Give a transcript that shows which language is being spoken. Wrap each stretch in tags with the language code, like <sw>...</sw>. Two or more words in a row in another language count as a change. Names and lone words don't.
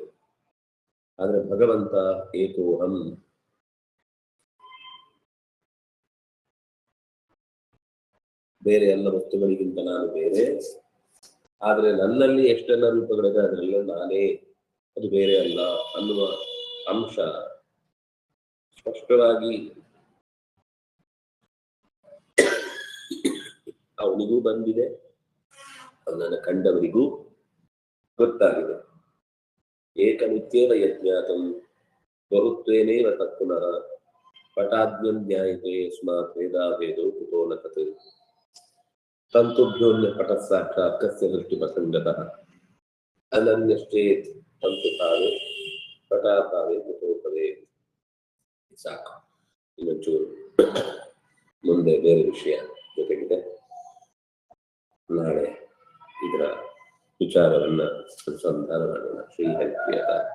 <kn>ಆದ್ರೆ ಭಗವಂತ ಏಕೋಹಂ, ಬೇರೆ ಎಲ್ಲ ವಸ್ತುಗಳಿಗಿಂತ ನಾನು ಬೇರೆ, ಆದ್ರೆ ನನ್ನಲ್ಲಿ ಎಷ್ಟೆಲ್ಲ ರೂಪಗಳಿದೆ ಅದರೆಲ್ಲ ನಾನೇ, ಅದು ಬೇರೆ ಅಲ್ಲ ಅನ್ನುವ ಅಂಶ ಸ್ಪಷ್ಟವಾಗಿ ಅವನಿಗೂ ಬಂದಿದೆ, ಅವನನ್ನು ಕಂಡವರಿಗೂ ಗೊತ್ತಾಗಿದೆ.</kn> <sa>ಏಕನಿತ್ಯೇವ ಯಜ್ಞಾತಂ ಬಹುತ್ವೇನೇವ ತತ್ಪುನಃ ಪಟಾಜ್ಞಂ ಜ್ಞಾಯತೆ ಯಸ್ಮಾತ್ ವೇದಾಭೇದೋ ಕುತೋ ನ ತತ್ ತಂತುಭ್ಯೋನ್ಯ ಪಟಃ ಸಾಕ್ಷಾತ್ ಕಸ್ಯ ದೃಷ್ಟಿಪ್ರಸಂಗತಃ ಅನನ್ಯಶ್ಚೇತ್ ತಂತುಭಾವೇ ಪಟಾಭಾವೇ ಕುತೋ ಭವೇತ್.</sa> <kn>ಸಾಕು, ಇನ್ನೊಂಚೂರು ಮುಂದೆ ಬೇರೆ ವಿಷಯ ಜೊತೆಗಿದೆ. ನಾಳೆ ಇದರ ವಿಚಾರವನ್ನ ಅನುಸಂಧಾನ ಮಾಡೋಣ. ಶ್ರೀಹರಿಪ್ರಿಯದ</kn>